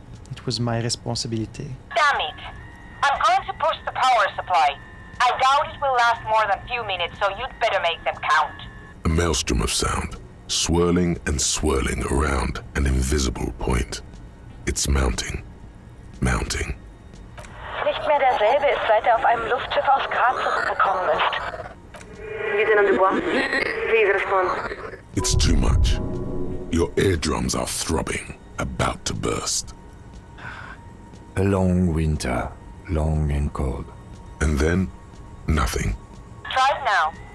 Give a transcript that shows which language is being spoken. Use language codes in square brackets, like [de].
[en] It was my responsibility. Damn it. I'm going to push the power supply. I doubt it will last more than a few minutes, so you'd better make them count. A maelstrom of sound, swirling and swirling around an invisible point. It's mounting. Mounting. [de] Nicht mehr derselbe ist, seit auf einem Luftschiff aus Graz zurückgekommen ist. [en] Lieutenant Dubois, please respond. It's too much. Your eardrums are throbbing, about to burst. A long winter, long and cold. And then, nothing. Try it now.